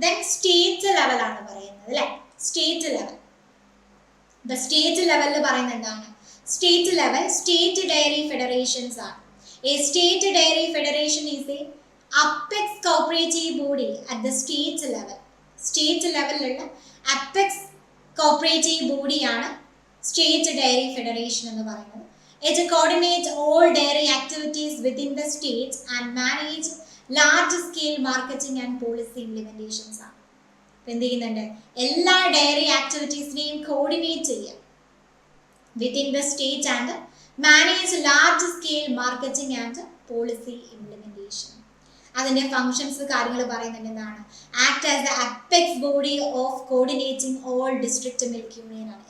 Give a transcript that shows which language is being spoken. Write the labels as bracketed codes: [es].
[ml] Then state ലെവലാണ് പറയുന്നത് അല്ലെ. സ്റ്റേറ്റ് ലെവൽ, സ്റ്റേറ്റ് ലെവലിൽ പറയുന്നത് എന്താണ്, state level state diary federations ആണ്. [en] A state dairy federation is a apex cooperative body at the state level. [ml] State ലെവലിലുള്ള അപ്പെക്സ് കോപ്പറേറ്റീവ് ബോഡിയാണ് സ്റ്റേറ്റ് ഡയറി ഫെഡറേഷൻ എന്ന് പറയുന്നത്. [en] It coordinates all dairy activities within the state and manage large scale marketing and policy implementations ആണ്. [ml] എന്ത് ചെയ്യുന്നുണ്ട്, എല്ലാ diary ആക്ടിവിറ്റീസിനെയും coordinate ചെയ്യാം [en] Within the state and manage large scale marketing and policy implementation. [ml] അതിന്റെ functions കാര്യങ്ങൾ പറയുന്നുണ്ട്. എന്താണ്, [en] act as the apex body of coordinating all district milk union [ml] ആണ്.